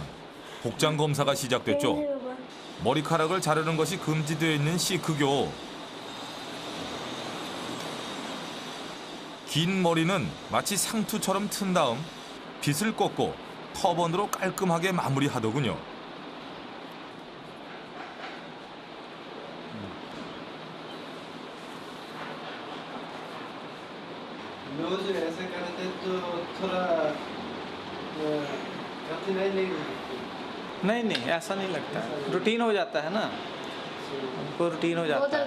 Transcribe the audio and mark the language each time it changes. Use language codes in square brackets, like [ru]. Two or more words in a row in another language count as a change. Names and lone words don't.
[ko] 복장 검사가 시작됐죠. 머리카락을 자르는 것이 금지되어 있는 시크교. 긴 머리는 마치 상투처럼 튼 다음 빗을 꺾고 터번으로 깔끔하게 마무리하더군요. [hi] रोज ऐसे करते तो थोड़ा कठिनाई नहीं नहीं नहीं ऐसा नहीं लगता है, रूटीन हो जाता है ना, हमको रूटीन हो जाता है।